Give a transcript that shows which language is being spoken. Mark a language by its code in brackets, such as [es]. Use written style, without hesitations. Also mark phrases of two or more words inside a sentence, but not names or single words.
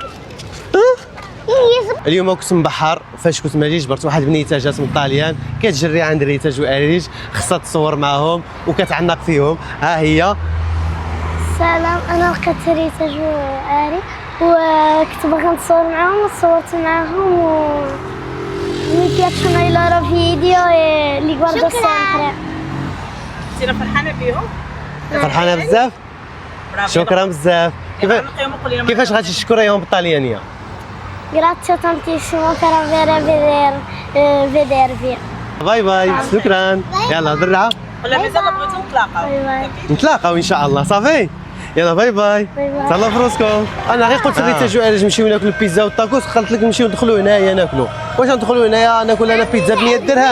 [ar] اليوم كنت مبحر. فاش كنت مالي جبرت واحد بنيته جات من الطاليان كتجري عند ريتاج واريج، خصها تصور معاهم وكتعنق فيهم. ها هي. سلام، انا لقيت ريتاج واري وكنت باغا نتصور معاهم وتصورت معاهم و [it] mi piacciono i loro video e li guardo sempre. [ar] انت فرحانه بيهم؟ فرحانه بزاف. شكرا بزاف. كيفاش غادي تشكريهم بالطليانيه؟ [it] Grazie tantissimo per vedervi. [ar] باي باي. شكرا. يلا درعه ولا مازال بغيتو نتلاقاو؟ باي باي. نتلاقاو ان شاء الله. صافي يلا باي باي. باي باي. تهلاو في روسكم. انا غير قلت بغيت اجي علاش نمشيو ناكلو البيتزا والطاكوس، قلت لك نمشيو ندخلوا هنايا ناكلو. واش ندخلوا هنايا ناكل انا بيتزا ب 100 درهم؟